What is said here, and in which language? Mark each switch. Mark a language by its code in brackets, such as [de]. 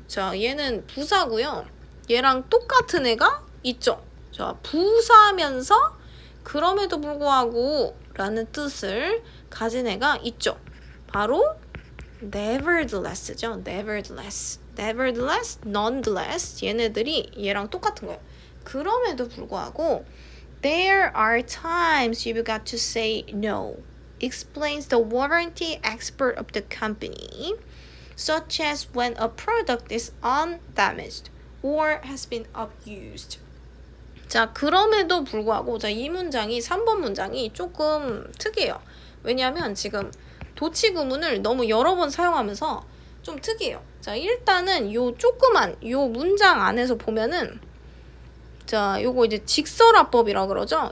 [ko] 자, 얘는 부사고요. 얘랑 똑같은 애가 있죠. 자, 부사면서 그럼에도 불구하고 라는 뜻을 가진 애가 있죠. 바로 nevertheless죠. nevertheless, nonetheless, 얘네들이 얘랑 똑같은 거예요. 그럼에도 불구하고 [en] there are times you've got to say no, explains the warranty expert of the company, such as when a product is undamaged or has been abused. [ko] 자, 그럼에도 불구하고, 자, 이 문장이 3번 문장이 조금 특이해요. 왜냐하면 지금 도치 구문을 너무 여러 번 사용하면서 좀 특이해요. 자, 일단은 요 조그만 요 문장 안에서 보면은, 자, 요거 이제 직설화법이라 그러죠.